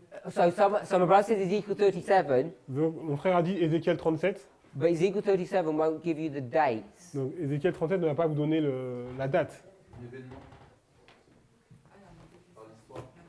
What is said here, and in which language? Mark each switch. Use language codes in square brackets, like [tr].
[en] So some brother says Ezekiel 37, [fr] Donc, mon frère a dit Ézéchiel 37. [en] but Ezekiel 37 won't give you the dates. [fr] Donc Ézéchiel 37 ne va pas vous donner la date. L'événement par l'histoire.